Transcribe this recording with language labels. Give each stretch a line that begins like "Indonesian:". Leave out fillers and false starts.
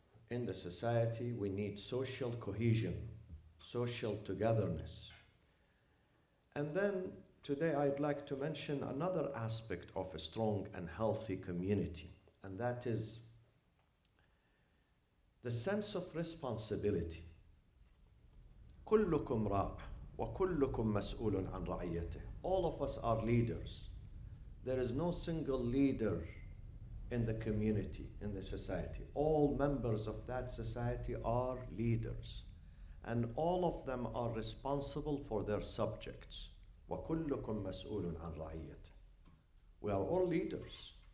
English: In the society, we need social cohesion, social togetherness. And then today I'd like to mention another aspect of a strong and healthy community, and that is the sense of responsibility.
Arabic: كلكم راع وكلكم مسؤول عن رعيته.
English: All of us are leaders. There is no single leader in the community, in the society. All members of that society are leaders. and all of them are responsible for their subjects.
Arabic: وَكُلُّكُمْ مَسْئُولٌ عَنْ رَعِيَّتِهِ.
English: We are all leaders.